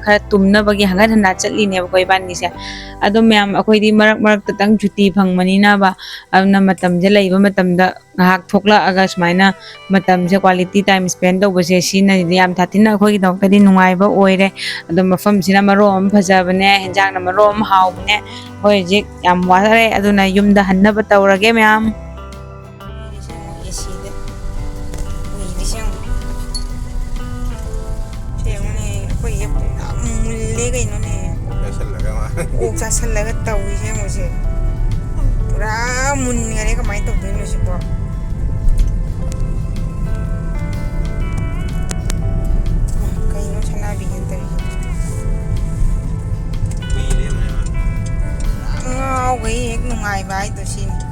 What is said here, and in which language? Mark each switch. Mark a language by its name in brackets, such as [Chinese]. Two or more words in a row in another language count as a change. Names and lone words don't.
[Manipuri] khara tumna bagi hangat handa chatli ne koi ban ni se ado ma'am akoi di marak marak tatang chuti phangmanina ba amna matam je leiba matam da ngahak thokla aga smaina matam je [English] quality time spend [Manipuri] do bose sina yam thatina khoi dok tadi nungai ba oire ado mafam sina marom phajabane henjang na marom hawne koi jik yam ware aduna yumda hanna ba tawrage ma'am ꯆꯥꯁꯜꯂꯒ ꯇꯧꯏꯁꯦ ꯃꯣꯏꯁꯦ ꯄꯨꯔꯥ ꯃꯨꯟꯒꯔꯦ ꯀꯃꯥꯏꯅ ꯇꯧꯗꯣꯏꯅꯣ ꯁꯤꯕꯣ ꯀꯩꯅꯣ ꯁꯅꯥꯕꯤꯅ ꯇꯧꯔꯤꯁꯦ ꯉꯥꯎꯒꯩ ꯍꯦꯛ ꯅꯨꯡꯉꯥꯏꯕ ꯍꯥꯏꯗꯣ ꯁꯤꯅꯤ